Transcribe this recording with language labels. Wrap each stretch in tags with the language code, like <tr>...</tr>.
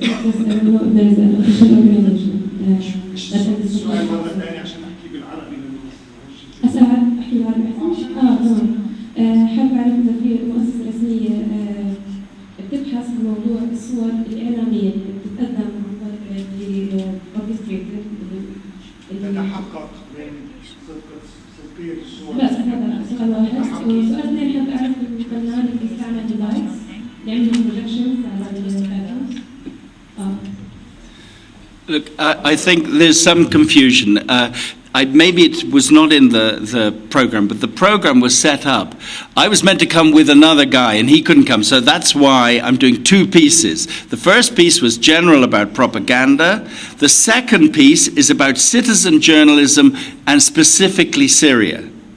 <en>Just I don't know if there is an official organization that</en> <ar>السؤال مرة ثانية عشان أحكي بالعربي أسأل أحكي بالعربي أحسن؟ تمام. حابب أعرف إذا في مؤسسة رسمية بتبحث عن موضوع الصور الإعلامية اللي بتتقدم عن طريق الأوركستريتد تتحقق من صدقية الصور. بس هذا سؤال واحد. والسؤال الثاني حابب أعرف الفنان اللي بيستعمل اللايتس يعمل بروجكشنز على الباكجراوندز.</ar> <en>Look, I think there's some confusion. Maybe it was not in the program, but the program was set up. I was meant to come with another guy, and he couldn't come, so that's why I'm doing 2 pieces. The first piece was general about propaganda. The second piece is about citizen journalism and specifically Syria.</en>